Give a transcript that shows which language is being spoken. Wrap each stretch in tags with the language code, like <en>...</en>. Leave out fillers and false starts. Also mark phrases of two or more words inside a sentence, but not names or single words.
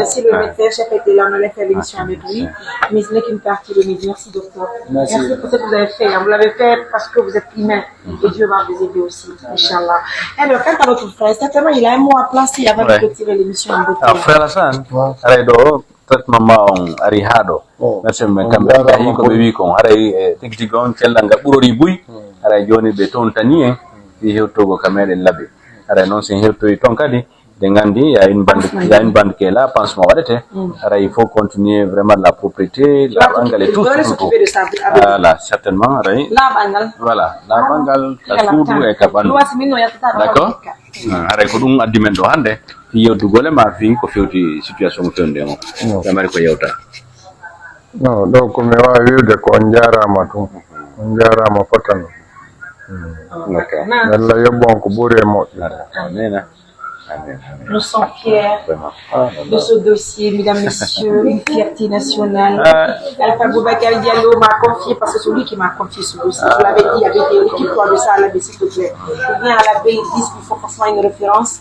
<fr>si le médecin chef était là, on allait faire l'émission avec lui. Mais ce n'est qu'une partie de mes. Merci docteur. Merci pour ce que vous avez fait. Vous l'avez fait parce que vous êtes humain. Et Dieu va vous aider aussi, Inch'Allah. Alors, quant à notre frère, certainement, il a un mot à placer avant de retirer l'émission en beauté.</fr> <ff>Alors, frère Hassan, traitement ma on ari haɗo merci men kamɓe tahi koɓe wi kon haray tigi tigi on cellal ngal ɓurori buy haray joni ɓe tontani en fi hewtogo ka meɗen laaɓe haray noon sen hewtoyi toon kadi de gandi ya</ff> <fr>une bande qui est là</fr> <ff>pansement waɗete haray</ff> <fr>il faut continuer vraiment la propriété</fr> <ff>laɓangal</ff> <fr>et tout voilà</fr> <ff>certainement haray voilà laɓangal ka suudu e ka ɓandu d'accord haray ko ɗum addi men ɗo hannde fi yewtugole ma fi ko fewti situation mo fewde mo tamari ko yewta no ɗo komi wawi wiwde ko on jarama tun on jarama fotano Allah yoɓɓon ko ɓuuri e moƴƴi.</ff> <fr>Nous sommes fiers de ce dossier, mesdames, messieurs, une fierté nationale. Alpha Boubacar Diallo m'a confié, parce que c'est lui qui m'a confié ce dossier. Je l'avais dit, il y avait des occupe-toi de ça à l'abbé, s'il te plaît. Je viens à l'abbé, ils disent qu'il faut forcément une référence.</fr>